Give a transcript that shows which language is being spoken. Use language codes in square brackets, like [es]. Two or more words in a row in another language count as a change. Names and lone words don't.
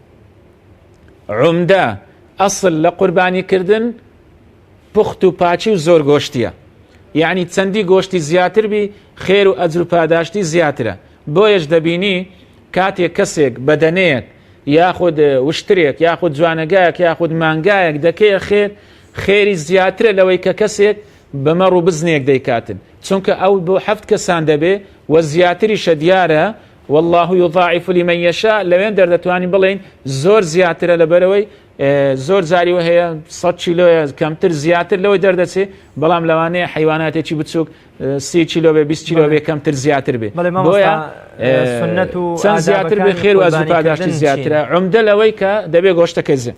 [ckb] عومدە ئەسڵ لە قوربانیکردن پوخت و پاچی و زۆر گۆشتیە یعنی چەندی گۆشتی زیاتر بی خێر و ئەجر و پاداشتی زیاترە بۆیەش دەبینی کاتێک کەسێک بەدەنەیەک یاخود وشترێک یاخود جوانەگایەک یاخود مانگایەک دەکەیە خێری زیاترە لەوەی کە کەسێک بەمەڕ و بزنێک دەیکاتن چونکە ئەو بۆ 7 کەسان دەبێ و زیاتریشە دیارە [ar] والله يضاعف لمن يشاء [ckb] لەوێن دەردەتوانین بڵێن زۆر زیاترە لەبەرەوەی زۆر زاریوە هەیە 100 کیلۆیە کەمتر زیاتر لەوەی دەردەچێت بەڵام لەوانەیە حیواناتێکی بچووک 30 کیلۆ بێ 20 کیلۆ بێ کەمتر زیاتر بێ بۆیە چەند زیاتر بێ خێر و ئەجر و پاداشتی زیاترە عومدە لەوەی کە دەبێ گۆشتەکە زێ